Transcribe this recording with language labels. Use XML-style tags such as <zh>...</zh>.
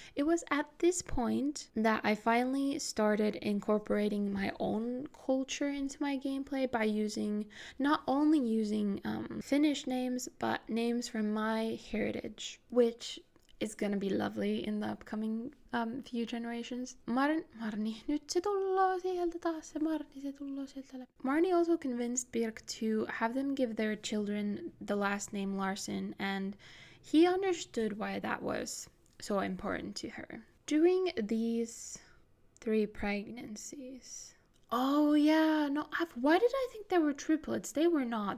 <en>It was at this point that I finally started incorporating my own culture into my gameplay by not only using Finnish names, but names from my heritage, which is gonna be lovely in the upcoming few generations.</en> <fi>Marni, nyt se tulloo sieltä taas, se tulloo sieltä.</fi> <en>Marni also convinced Birk to have them give their children the last name Larsen, and he understood why that was so important to her. During these 3 pregnancies... Oh yeah, no, why did I think they were triplets? They were not.</en>